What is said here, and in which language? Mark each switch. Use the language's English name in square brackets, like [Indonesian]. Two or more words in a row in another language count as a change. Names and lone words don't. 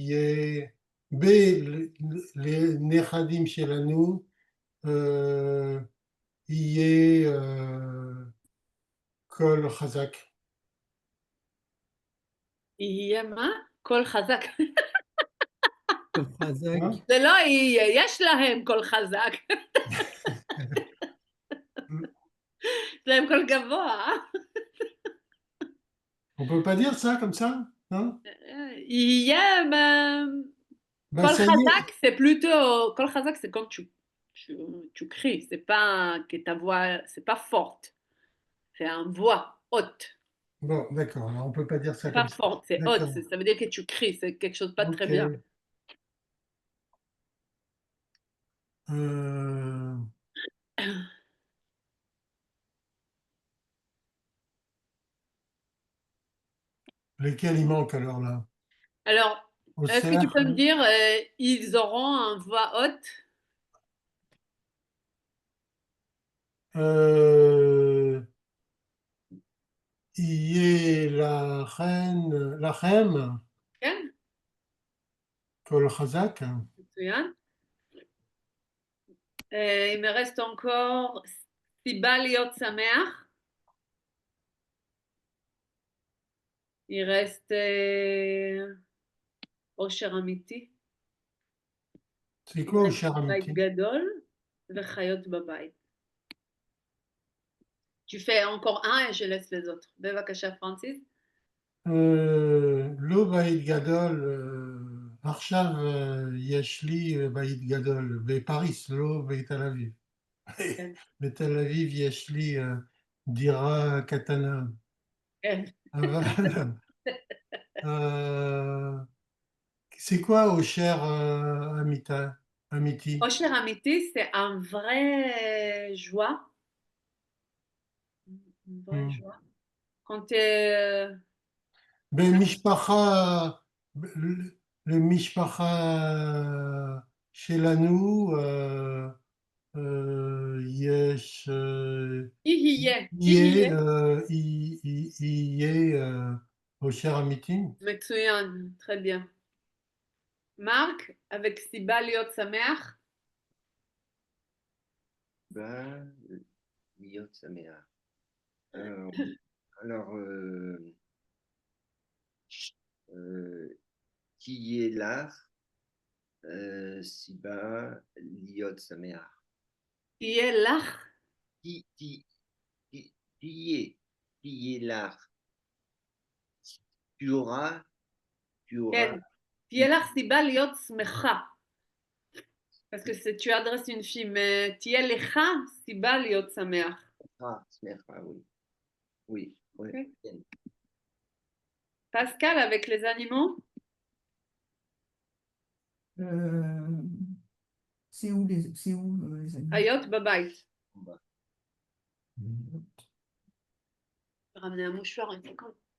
[Hebrew] les נכדים שלנו, קול חזק. יהיה מה? קול חזק. קול חזק. זה לא יהיה, יש להם קול חזק. יש להם קול גבוה. [French] On peut pas dire ça comme ça, non? [Hebrew] יהיה, קול חזק, [French] c'est plutôt, [Hebrew] קול חזק, [French] c'est quand tu cries, c'est pas que ta voix, c'est pas forte, c'est une voix haute. Bon, d'accord, alors on ne peut pas dire ça c'est comme pas ça. Forte, c'est haute, ça veut dire que tu cries, c'est quelque chose de pas très bien. Lesquels il manque alors là? Alors, est-ce que tu peux me dire, ils auront une voix haute? [Hebrew] יהיה לכם, כן. קול חזק. מצוין. [French] Il me reste encore [Hebrew] סיבה להיות שמח. [French] Il reste [Hebrew] עושר אמיתי. [French] C'est quoi [Hebrew] עושר אמיתי? בית גדול וחיות בבית. [French] Tu fais encore un et je laisse les autres. [Hebrew] בבקשה, פרנסיס. לא בית גדול, עכשיו יש לי בית גדול בפריס, לא בתל אביב. בתל אביב יש לי דירה קטנה. אבל [French] c'est quoi [Hebrew] עושר אמיתי? עושר אמיתי, [French] c'est un vrai joie. Une vraie joie. Quand tu es... [Hebrew] במשפחה, למשפחה שלנו, יש, יהיה, יהיה אושר אמיתי. מצוין, [French] très bien. מרק, avec [Hebrew] סיבה להיות שמח? להיות שמח. [French] Alors, qui est là, [Hebrew] סיבה להיות שמח. תהיה לך? [French] qui est là. Tu auras. [Hebrew] כן, תהיה לך סיבה להיות שמחה. [French] Parce que tu adresses une fille, mais [Hebrew] תהיה לך סיבה להיות שמח. שמחה, [French] oui. Oui. Okay. Pascal, avec les animaux? C'est où les animaux? [Hebrew] חיות בבית. [French] Ramener un mouchoir, une seconde.